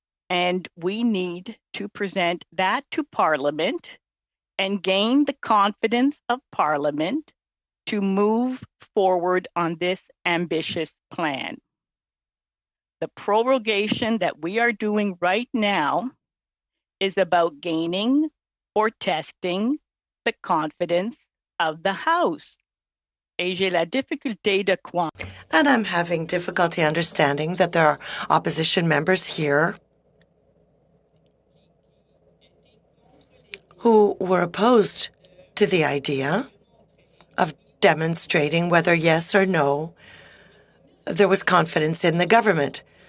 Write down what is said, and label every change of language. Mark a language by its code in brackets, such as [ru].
[en] And we need to present that to Parliament and gain the confidence of Parliament to move forward on this ambitious plan. The prorogation that we are doing right now is about gaining or testing the confidence of the House. [fr] Et j'ai la difficulté de croire. [en] And I'm having difficulty understanding that there are opposition members here who were opposed to the idea of demonstrating whether yes or no there was confidence in the government.